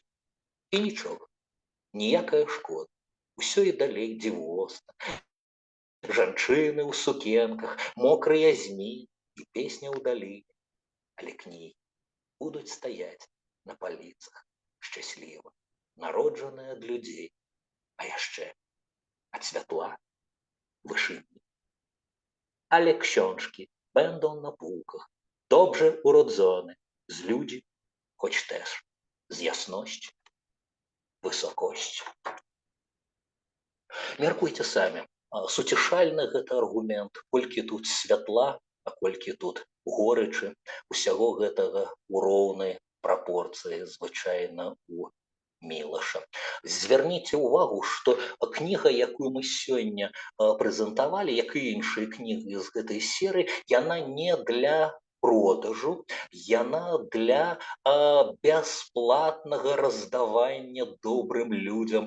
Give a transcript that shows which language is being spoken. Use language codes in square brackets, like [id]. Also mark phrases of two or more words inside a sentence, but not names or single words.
[be] І нічога, ніякая шкода, усё і далей дзівосна. Жанчыны ў сукенках, мокрыя зні і песня ў даліне. Але кнігі будуць стаяць на паліцах шчасліва, народжаныя ад людзей, а яшчэ ад святла wyszyni. [pl] Ale książki będą na półkach, dobrze urodzone, z ludzi, choć też z jasności, wysokości. [be] Мяркуйце самі, суцішальны гэта аргумент, колькі тут святла, а колькі тут горычы, усяго гэтага ў роўнай прапорцыі звычайна у Мілаша. Звярніце ўвагу, што кніга, якую мы сёння прэзентавалі, як і іншыя кнігі з гэтай серыі, яна не для продажу, яна для бясплатнага раздавання добрым людзям.